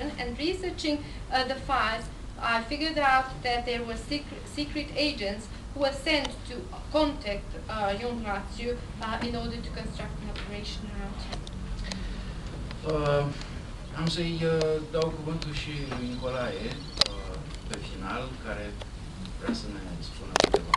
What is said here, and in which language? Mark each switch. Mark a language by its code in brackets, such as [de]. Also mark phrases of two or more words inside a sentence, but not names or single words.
[en] And researching the files, I figured out that there were secret agents who were sent to contact Ion Rațiu in order to construct an operation around him. [ro] Am să-i dau cuvântul și lui Nicolae pe final, care vrea să ne spună